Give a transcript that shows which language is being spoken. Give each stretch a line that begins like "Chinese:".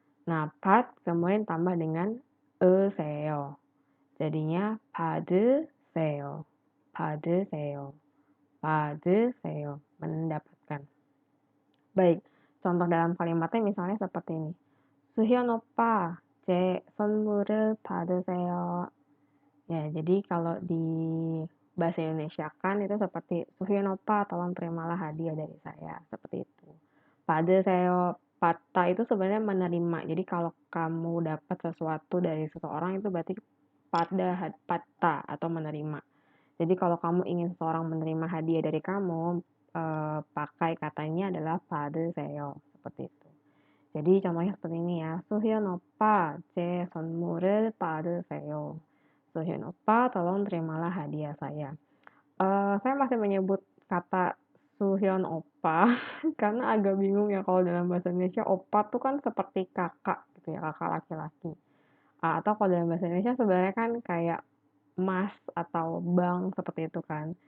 Indonesian: Nah, pat kemudian tambah dengan seo.
Korean: Jadinya 받으세요. 받으세요. 받으세요. Mendapatkan.
Indonesian: Baik, contoh dalam kalimatnya misalnya seperti ini.
Korean: 수현 오빠, 제 선물을 받으세요.
Indonesian: Ya, jadi kalau di bahasa Indonesia kan itu seperti Suhyun opa, tolong terimalah hadiah dari saya. Seperti itu. 받으세요. Pata itu sebenarnya menerima. Jadi kalau kamu dapat sesuatu dari seseorang itu berarti pata atau menerima. Jadi kalau kamu ingin seseorang menerima hadiah dari kamu, pakai katanya adalah 받으세요. Seperti itu. Jadi contohnya seperti ini ya.
Korean: 수현 오빠, 제 선물을 받으세요.
Indonesian: Suhyun opa, tolong terimalah hadiah saya. Saya masih menyebut kata Suhyun opa karena agak bingung ya kalau dalam bahasa Indonesia opa tuh kan seperti kakak gitu ya, kakak laki-laki. Atau kalau dalam bahasa Indonesia sebenarnya kan kayak mas atau bang seperti itu kan.